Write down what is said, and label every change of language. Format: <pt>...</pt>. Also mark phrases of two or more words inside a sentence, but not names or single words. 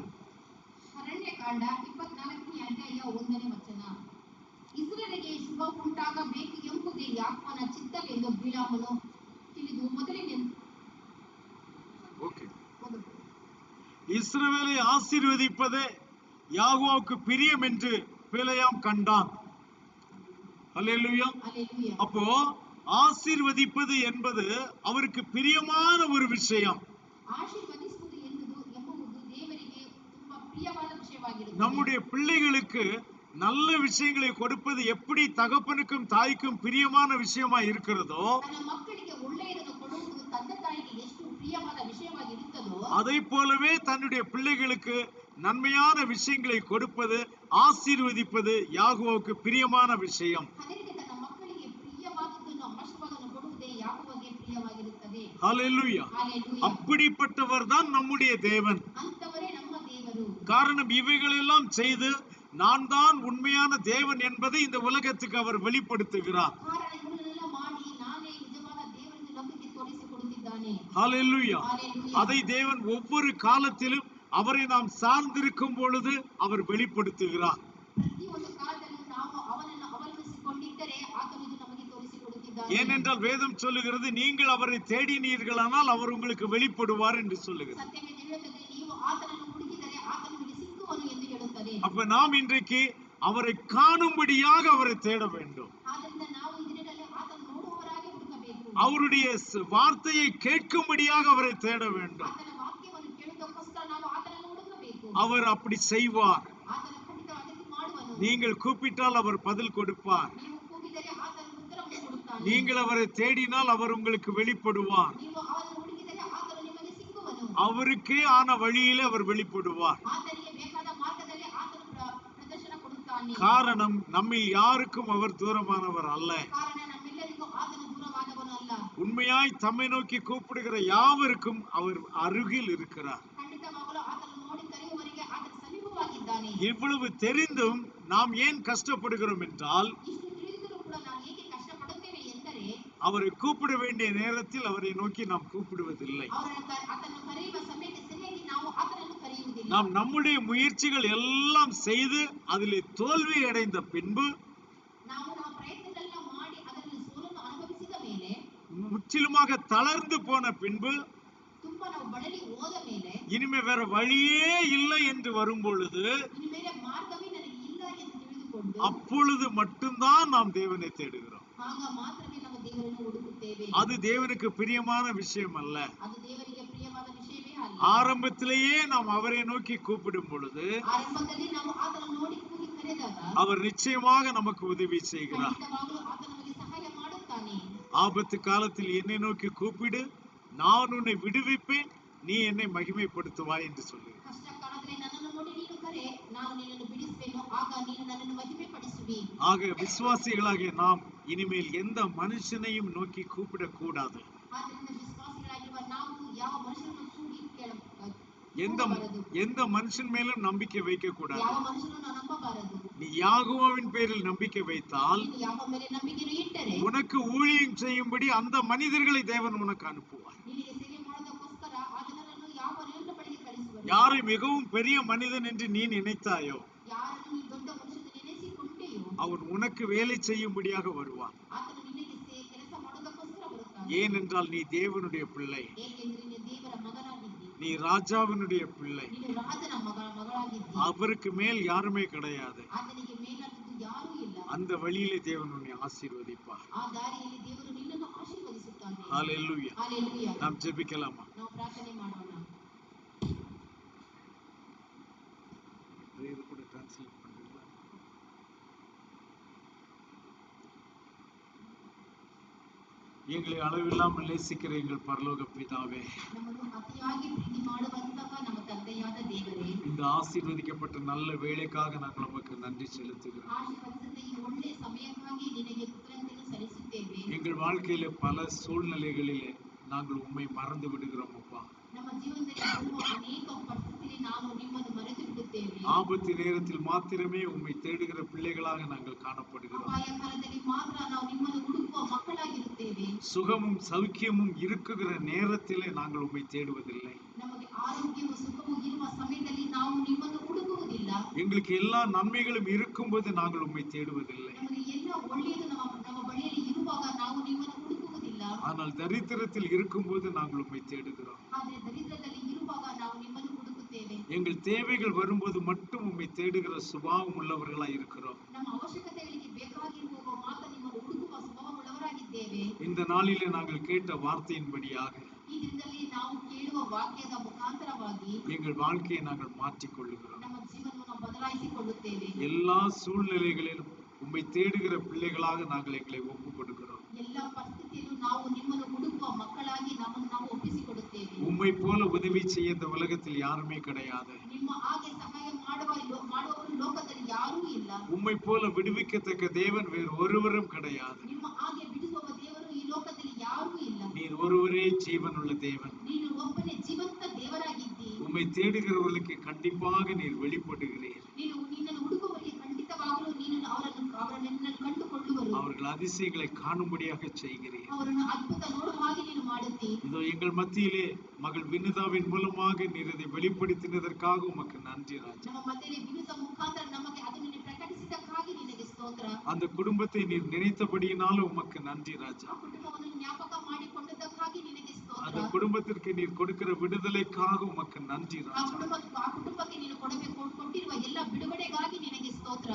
<kn>ಅರಣ್ಯಕಾಂಡ 24ನೇ ಅಧ್ಯಾಯ 1ನೇ ವಚನ. ಇಸ್ರಾಯೇಲಿಗೆ ಶುಭ ಉಂಟಾಗಬೇಕು ಎಂಬುದೇ ಯಾಕೋಬನ ಚಿತ್ತವೆಂದು ಬಿಳಾಮನು ತಿಳಿದು</kn> <ta>இஸ்ரவேலை ஆசீர்வதிப்பதே யாகோவுக்கு பிரியம் என்று பிலேயாம் கண்டான். அல்லேலூயா. அல்லேலூயா. அப்போ ஆசீர்வதிப்பது என்பது அவருக்கு பிரியமான ஒரு விஷயம்.</ta> <kn>ಆಶೀರ್ವದಿಸುವುದು ಎಂಬುದು ದೇವರಿಗೆ ತುಂಬಾ ಪ್ರಿಯವಾದ ವಿಷಯವಾಗಿರುತ್ತದೆ.</kn> <ta>நம்முடைய பிள்ளைகளுக்கு நல்ல விஷயங்களை கொடுப்பது எப்படி தகப்பனுக்கும் தாய்க்கும் பிரியமான விஷயமா இருக்கிறதோ,</ta> <kn>ತನ್ನ ಮಕ್ಕಳಿಗೆ ಒಳ್ಳೆಯದನ್ನು ಕೊಡುವುದು ತಂದೆ ತಾಯಿಗೆ ಎಷ್ಟು ಪ್ರಿಯವಾದ ವಿಷಯವಾಗಿರುತ್ತದೋ,</kn> <ta>அதை போலவே தன்னுடைய பிள்ளைகளுக்கு நன்மையான விஷயங்களை கொடுப்பது, ஆசீர்வதிப்பது யாகோவுக்கு பிரியமான விஷயம்.</ta> <kn>ಅದರಿಂದ ತನ್ನ ಮಕ್ಕಳಿಗೆ ಪ್ರಿಯವಾದದ್ದನ್ನು ಆಶೀರ್ವಾದವನ್ನು ಕೊಡುವುದೇ ಯಾಕೋಬನಿಗೆ ಪ್ರಿಯವಾಗಿರುತ್ತದೆ.</kn> <ta>ஹல்லேலூயா. ஹalleluya. அப்படிப்பட்டவர் தான் நம்முடைய தேவன்.</ta> <kn>ಅಂತವರೇ ನಮ್ಮ ದೇವರು.</kn> <ta>காரணம் இவைகளெல்லாம் செய்து நான் தான் உண்மையான தேவன் என்பதை இந்த உலகத்துக்கு அவர் வெளிப்படுத்துகிறார்.</ta> <kn>ಕಾರಣ ಇವನ್ನೆಲ್ಲ ಮಾಡಿ ನಾನೇ ನಿಜವಾದ ದೇವರೆಂದು ಲೋಕಕ್ಕೆ ತೋರಿಸಿಕೊಡುತ್ತಿದ್ದಾನೆ.</kn> <ta>ஹalleluya. ஹalleluya. அதை தேவன் ஒவ்வொரு காலத்திலும் அவரை நாம் சார்ந்திருக்கும் பொழுது அவர் வெளிப்படுத்துகிறார்.</ta> <kn>ಪ್ರತಿಯೊಂದು ಕಾಲದಲ್ಲೂ ನಾವು ಅವನನ್ನು ಅವಲಂಬಿಸಿಕೊಂಡಿದ್ದರೆ ಆತನು ಇದು ನಮಗೆ ತೋರಿಸಿಕೊಡುತ್ತಿದ್ದಾನೆ.</kn> <ta>ஏனென்றால் வேதம் சொல்லுகிறது, நீங்கள் அவரை தேடினீர்களானால் அவர் உங்களுக்கு வெளிப்படுவார் என்று சொல்லுகிறது.</ta> <kn>ಸತ್ಯವೇದ ಹೇಳುತ್ತದೆ, ನೀವು ಆತನನ್ನು ಹುಡುಕಿದರೆ ಆತನು ನಿಮಗೆ ಸಿಕ್ಕುವನು ಎಂದು ಹೇಳುತ್ತದೆ. ಕೊಡುತ್ತಾರೆ.</kn> <ta>அப்ப நாம் இன்றைக்கு அவரை காணும்படியாக அவரை தேட வேண்டும்.</ta> <kn>ಆದ್ದರಿಂದ ನಾವು ಈ ದಿನದಲ್ಲಿ ಆತನ ನೋಡುವವರಾಗಿ ಹುಡುಕಬೇಕು.</kn> <ta>அவருடைய வார்த்தையை கேட்கும்படியாக அவரை தேட வேண்டும்.</ta> <kn>ಆತನ ವಾಕ್ಯವನ್ನು ಕೇಳುವುದಕ್ಕೋಸ್ಕರ ನಾವು ಆತನನ್ನು ಹುಡುಕಬೇಕು.</kn> <ta>அவர் அப்படி செய்வார்.</ta> <kn>ಆತನ ಖಂಡಿತವಾಗಿ ಮಾಡುವನು.</kn> <ta>நீங்கள் கூப்பிட்டால் அவர் பதில் கொடுப்பார்.</ta> <kn>ನೀವು ಕೂಗಿದರೆ ಆತನ ಉತ್ತರವನ್ನು ಕೊಡುತ್ತಾನೆ.</kn> <ta>நீங்கள் அவரை தேடினால் அவர் உங்களுக்கு வெளிப்படுவார்.</ta> <kn>ನೀವು ಅವರನ್ನು ಹುಡುಕಿದರೆ ಆತನು ನಿಮಗೆ ಸಿಕ್ಕುವನು.</kn> <ta>அவருக்கே ஆன வழியிலே அவர் வெளிப்படுவார்.</ta> <kn>ಆತನಿಗೆ ಬೇಕಾದ ಮಾರ್ಗದಲ್ಲಿ ಆತನು ಪ್ರದರ್ಶನ ಕೊಡುತ್ತಾನೆ.</kn> <ta>காரணம் நம்மில் யாருக்கும் அவர் தூரமானவர் அல்ல.</ta> <kn>ಕಾರಣ ನಮ್ಮೆಲ್ಲರಿಗೂ ಆತನು ದೂರವಾದವನು ಅಲ್ಲ.</kn> <ta>உண்மையாய் தம்மை நோக்கி கூப்பிடுகிற யாவருக்கும் அவர் அருகில் இருக்கிறார்.</ta> <kn>ಖಂಡಿತವಾಗಲೂ ಆತನು ನೋಡಿ ಕರೆಯುವವರಿಗೆ ಆತನು ಸಮೀಪವಾಗಿದ್ದಾನೆ.</kn> <ta>இவ்வளவு தெரிந்தும் நாம் ஏன் கஷ்டப்படுகிறோம் என்றால்,</ta> <kn>ಇಷ್ಟು ತಿಳಿದರೂ ಕೂಡ ನಾವು ಏಕೆ ಕಷ್ಟಪಡುತ್ತೇವೆ ಎಂದರೆ,</kn> <ta>அவரை கூப்பிட வேண்டிய நேரத்தில் அவரை நோக்கி நாம் கூப்பிடுவதில்லை.</ta> <kn>ಆತನನ್ನು ಕರೆಯುವ ಸಮಯಕ್ಕೆ ಸರಿಯಾಗಿ ನಾವು ಆತನನ್ನು ಕರೆಯುವುದಿಲ್ಲ.</kn> <ta>நாம் நம்முடைய முயற்சிகள் எல்லாம் செய்து அதிலே தோல்வி அடைந்த பின்பு,</ta> <kn>ನಾವು ಪ್ರಯತ್ನಗಳನ್ನ ಮಾಡಿ ಅದರಲ್ಲಿ ಸೋಲನ್ನು ಅನುಭವಿಸಿದ ಮೇಲೆ,</kn> <ta>முற்றிலுமாக தளர்ந்து போன பின்பு,</ta> <kn>ತುಂಬಾ ನಾವು ಬಳಲಿ ಹೋದ ಮೇಲೆ,</kn> <ta>இனிமே வேற வழியே இல்லை என்று வரும் பொழுது,</ta> <kn>ಇನ್ನು ಮೇಲೆ ಮಾರ್ಗವೇ ನನಗೆ ಇಲ್ಲ ಎಂದು ತಿಳಿದುಕೊಂಡು,</kn> <ta>அப்பொழுது மட்டும்தான் நாம் தேவனை தேடுகிறோம்.</ta> <kn>ಆಗ ಮಾತ್ರವೇ ನಾವು ದೇವರನ್ನು ಹುಡುಕುತ್ತೇವೆ.</kn> <ta>அது தேவனுக்கு பிரியமான விஷயம் அல்ல.</ta> <kn>ಅದು ದೇವರಿಗೆ ಪ್ರಿಯವಾದ ವಿಷಯವೇ ಅಲ್ಲ.</kn> <ta>ஆரம்பத்திலேயே நாம் அவரை நோக்கி கூப்பிடும் பொழுது,</ta> <kn>ಆರಂಭದಲ್ಲಿ ನಾವು ಆತನನ್ನು ನೋಡಿ ಕೂಗಿ ಕರೆದಾಗ,</kn> <ta>அவர் நிச்சயமாக நமக்கு உதவி செய்கிறார்.</ta> <kn>ಖಂಡಿತವಾಗಲೂ ಆತ ನಮಗೆ ಸಹಾಯ ಮಾಡುತ್ತಾನೆ.</kn> <ta>ஆபத்து காலத்தில் என்னை நோக்கி கூப்பிடு, நான் உன்னை விடுவிப்பேன், நீ என்னை மகிமைப்படுத்துவாய் என்று சொல்லு.</ta> <kn>ಕಷ್ಟ ಕಾಲದಲ್ಲಿ ನನ್ನನ್ನು ನೋಡಿ ನೀನು ಕರೆ, ನಾನು ನಿನ್ನನ್ನು ಬಿಡಿಸುವೆನು, ಆಗ ನೀನು ನನ್ನನ್ನು ಮಹಿಮೆ ಪಡಿಸುವಿ.</kn> <ta>ஆக விசுவாசிகளாகிய நாம் இனிமேல் எந்த மனுஷனையும் நோக்கி கூப்பிடக்கூடாது.</ta> <kn>ಆದ್ದರಿಂದ ವಿಶ್ವಾಸಿಗಳಾಗಿರುವ ನಾವು ಯಾವ ಮನುಷ್ಯನನ್ನು ಕೂಗಿ</kn> <ta>எந்த மனுஷன் மேலும் நம்பிக்கை வைக்க கூடாது.</ta> <kn>ಯಾವ ಮನುಷ್ಯನನ್ನು ನಂಬಬಾರದು.</kn> <ta>நீ யாகோவாவின் பேரில் நம்பிக்கை வைத்தால்,</ta> <kn>ನೀನು ಯಾವ ಮೇಲೆ ನಂಬಿಕೆಯನ್ನು ಇಟ್ಟರೆ,</kn> <ta>உனக்கு ஊழியம் செய்யும்படி அந்த மனிதர்களை தேவன் உனக்கு அனுப்புவார்.</ta> <kn>ನಿನಗೆ ಸೇವೆ ಮಾಡೋದಕ್ಕೋಸ್ಕರ ಆ ಜನರನ್ನು ಯಾವ ಮನೆಯ ಬಳಿಗೆ ಕಳಿಸುವರು.</kn> <ta>யாரை மிகவும் பெரிய மனிதன் என்று நீ நினைத்தாயோ,</ta> <kn>ಯಾರನ್ನು ನೀನು ದೊಡ್ಡ ಮನುಷ್ಯನ ನೆನೆಸಿಕೊಂಡೆಯೋ,</kn> <ta>அவன் உனக்கு வேலை செய்யும்படியாக வருவான்.</ta> <kn>ಆತನು ನಿನಗೆ ಕೆಲಸ ಮಾಡೋದಕ್ಕೋಸ್ಕರ ಬರುತ್ತಾನೆ.</kn> <ta>ஏனென்றால் நீ தேவனுடைய பிள்ளை,</ta> <kn>ಏಕೆಂದರೆ ನೀನು ದೇವರ ಮಗನಾಗಿದ್ದಿ,</kn> <ta>நீ ராஜாவினுடைய பிள்ளை.</ta> <kn>ನೀನು ರಾಜನ ಮಗಳಾಗಿದ್ದಿ.</kn> <ta>அவருக்கு மேல் யாருமே கிடையாது.</ta> <kn>ಆತನಿಗೆ ಮೇಲಾದದ್ದು ಯಾರೂ ಇಲ್ಲ.</kn> <ta>அந்த வழியிலே தேவன் உன்னை ஆசீர்வதிப்பார்.</ta> <kn>ಆ ದಾರಿಯಲ್ಲಿ ದೇವರು ನಿನ್ನನ್ನು ಆಶೀರ್ವದಿಸುತ್ತಾನೆ.</kn> <ta>ஹல்லேலூயா.</ta> <kn>ಹಲ್ಲೆಲೂಯಾ.</kn> <ta>நாம் ஜெபிக்கலாமா?</ta> <kn>ನಾವು ಪ್ರಾರ್ಥನೆ ಮಾಡೋಣ.</kn> <ta>இது கூட ட்ரான்ஸ்லேட் பண்றீங்களா? எங்களை அளவில்லாமல் நேசிக்கிற எங்கள் பரலோக பிதாவே,</ta> <kn>ನಮ್ಮನ್ನು ಅತಿಯಾಗಿ ಪ್ರೀತಿ ಮಾಡುವಂತಹ ನಮ್ಮ ತಂದೆಯಾದ ದೇವರೇ,</kn> <ta>இந்த ஆசீர்வதிக்கப்பட்ட நல்ல வேளைக்காக நாங்கள் உமக்கு நன்றி செலுத்துகிறோம்.</ta> <kn>ಆಶೀರ್ವದಿಸಿದ ಈ ಒಳ್ಳೆಯ ಸಮಯಕ್ಕಾಗಿ ನಿನಗೆ ಕೃತಜ್ಞತೆಯನ್ನು ಸಲ್ಲಿಸುತ್ತೇವೆ.</kn> <ta>எங்கள் வாழ்க்கையில பல சூழ்நிலைகளிலே நாங்கள் உம்மை மறந்து விடுகிறோம் அப்பா.</ta> <kn>ನಮ್ಮ ಜೀವನದಲ್ಲಿ ಬರುವ ಅನೇಕ ಪರಿಸ್ಥಿತಿಯಲ್ಲಿ ನಾವು ನಿಮ್ಮನ್ನು ಮರೆತು ಬಿಡುತ್ತೇವೆ.</kn> <ta>ஆபத்து நேரத்தில் மாத்திரமே உம்மை தேடுகிற பிள்ளைகளாக நாங்கள் காணப்படுகிறோம்.</ta> <kn>ಅಪಾಯ ಕಾಲದಲ್ಲಿ ಮಾತ್ರ ನಾವು ನಿಮ್ಮನ್ನು ಹುಡುಕುವ ಮಕ್ಕಳಾಗಿರುತ್ತೇವೆ.</kn> <ta>சுகமும் சௌக்கியமும் இருக்குகிற நேரத்திலே நாங்கள் உம்மை தேடுவதில்லை.</ta> <kn>ನಮಗೆ ಆರೋಗ್ಯವು ಸುಖವೂ ಇರುವ ಸಮಯದಲ್ಲಿ ನಾವು ನಿಮ್ಮನ್ನು ಹುಡುಕುವುದಿಲ್ಲ.</kn> <ta>எங்களுக்கு எல்லா நன்மைகளும் இருக்கும்போது நாங்கள் உம்மை தேடுவதில்லை.</ta> <kn>ನಮಗೆ ಎಲ್ಲ ಒಳ್ಳೆಯದು ನಮ್ಮ ಬಳಿಯಲ್ಲಿ ಇರುವಾಗ ನಾವು ನಿಮ್ಮನ್ನು ಹುಡುಕುವುದಿಲ್ಲ.</kn> <ta>ஆனால் தரித்திரத்தில் இருக்கும்போது நாங்கள் உம்மை தேடுகிறோம்.</ta> <kn>ಆದರೆ ದರಿದ್ರದಲ್ಲಿ ಇರುವಾಗ ನಾವು ನಿಮ್ಮನ್ನು ಹುಡುಕುತ್ತೇವೆ.</kn> <ta>எங்கள் தேவைகள் வரும்போது மட்டும் உம்மை தேடுகிற சுபாவம் உள்ளவர்களாய் இருக்கிறோம்.</ta> <kn>ನಮ್ಮ ಅವಶ್ಯಕತೆಗಳಿಗೆ ಬೇಕಾಗಿರುವಾಗ ಮಾತ್ರ ನಿಮ್ಮನ್ನು ಹುಡುಕುವ ಸ್ವಭಾವವುಳ್ಳವರಾಗಿದ್ದೇವೆ.</kn> <ta>இந்த நாளிலே நாங்கள் கேட்ட வார்த்தையின்படியாக</ta> <kn>ಈ ದಿನದಲ್ಲಿ ನಾವು ಕೇಳುವ ವಾಕ್ಯದ ಮುಖಾಂತರವಾಗಿ</kn> <ta>எங்கள் வாழ்க்கையை நாங்கள் மாற்றிக்கொள்ளுகிறோம்.</ta> <kn>ನಮ್ಮ ಜೀವನವನ್ನು ಬದಲಾಯಿಸಿಕೊಳ್ಳುತ್ತೇವೆ.</kn> <ta>எல்லா சூழ்நிலைகளிலும் உம்மை தேடுகிற பிள்ளைகளாக நாங்கள் எங்களை ஒப்புக் கொடுக்கிறோம்.</ta> <kn>ಎಲ್ಲ ಪರಿಸ್ಥಿತಿಯಲ್ಲೂ ನಾವು ನಿಮ್ಮನ್ನು ಹುಡುಕುವ ಮಕ್ಕಳಾಗಿ ನಮ್ಮನ್ನು ನಾವು ಒಪ್ಪಿಸಿಕೊಡುತ್ತೇವೆ.</kn> <ta>உம்மை போல உதவி செய்ய இந்த உலகத்தில் யாருமே கிடையாது.</ta> <kn>ನಿಮ್ಮ ಹಾಗೆ ಸಹಾಯ ಮಾಡುವವರು ಲೋಕದಲ್ಲಿ ಯಾರೂ ಇಲ್ಲ.</kn> <ta>உம்மை போல விடுவிக்கத்தக்க தேவன் வேறு ஒருவரும் கிடையாது.</ta> <kn>ನಿಮ್ಮ ಹಾಗೆ ಬಿಡಿಸುವ ದೇವರು ಈ ಲೋಕದಲ್ಲಿ ಯಾರೂ ಇಲ್ಲ.</kn> <ta>நீர் ஒருவரே ஜீவனுள்ள தேவன்.</ta> <kn>ನೀನು ಒಬ್ಬನೇ ಜೀವಂತ ದೇವರಾಗಿದ್ದಿ.</kn> <ta>உம்மை தேடுகிறவர்களுக்கு கண்டிப்பாக நீர் வெளிப்படுகிறீர்.</ta> <kn>ನೀನು ನಿನ್ನನ್ನು ಹುಡುಕುವವರಿಗೆ ಖಂಡಿತವಾಗಲೂ ನೀನು ಅವರನ್ನು ಕಂಡುಕೊಳ್ಳುವರು.</kn> <ta>அவர்கள் அதிசயங்களை காணும்படியாக செய்கிறீர்.</ta> <kn>ಅವರನ್ನು ಅದ್ಭುತ ನೋಡುವ ಹಾಗೆ ನೀನು ಮಾಡುತ್ತಿ.</kn> <ta>இதோ எங்கள் மத்தியிலே மகள் வினுதாவின் மூலமாக நீர் இதை வெளிப்படுத்தினதற்காக உமக்கு நன்றி ராஜா.</ta> <kn>ನಮ್ಮ ಮಧ್ಯದಲ್ಲಿ ವಿನುತ ಮುಖಾಂತರ ನಮಗೆ ಅದನ್ನು ಪ್ರಕಟಿಸಿದ್ದಕ್ಕಾಗಿ ನಿನಗೆ ಸ್ತೋತ್ರ.</kn> <ta>அந்த குடும்பத்தை நீர் நினைத்தபடியினால உமக்கு நன்றி ராஜா.</ta> <kn>ಆ ಕುಟುಂಬವನ್ನು ಜ್ಞಾಪಕ ಮಾಡಿಕೊಂಡದಕ್ಕಾಗಿ ನಿನಗೆ ಸ್ತೋತ್ರ.</kn> <ta>அந்த குடும்பத்திற்கு நீர் கொடுக்கிற விடுதலைக்காக உமக்கு நன்றி</ta> <kn>ಆ ಕುಟುಂಬಕ್ಕೆ ನೀನು ಕೊಟ್ಟಿರುವ ಎಲ್ಲ ಬಿಡುಗಡೆಗಾಗಿ ನಿನಗೆ ಸ್ತೋತ್ರ.</kn>